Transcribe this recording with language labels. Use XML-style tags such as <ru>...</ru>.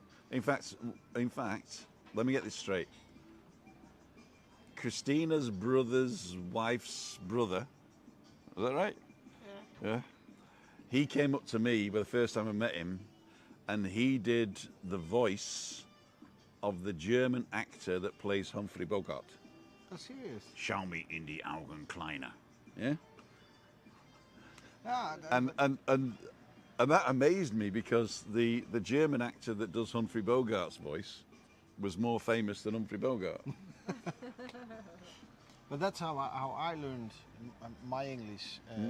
<en>In fact, let me get this straight. Christina's brother's wife's brother, is that right? Yeah. He came up to me the first time I met him, and he did the voice of the German actor that plays Humphrey Bogart. Oh, serious?</en> <de>Schau mich in die Augen, Kleiner.</de> <en>Yeah. Yeah. And that amazed me because the German actor that does Humphrey Bogart's voice was more famous than Humphrey Bogart. But that's how I learned my English.</en>